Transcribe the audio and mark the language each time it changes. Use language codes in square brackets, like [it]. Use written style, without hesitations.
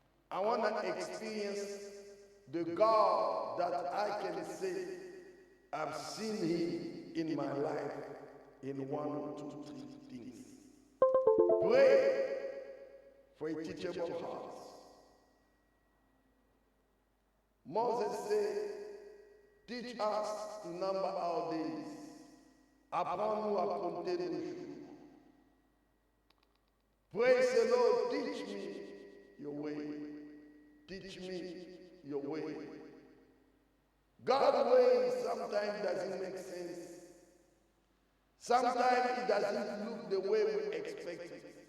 [en] I want to experience the God that I can say, I've seen him in my life in 1, 2, 3 things. Pray for a teachable heart. Moses said, teach us to number our days. [fr] Apprends-nous à compter nos jours. [en] Praise the Lord, teach me your way. Teach me your way. God's way sometimes doesn't make sense. Sometimes it doesn't look the way we expect it.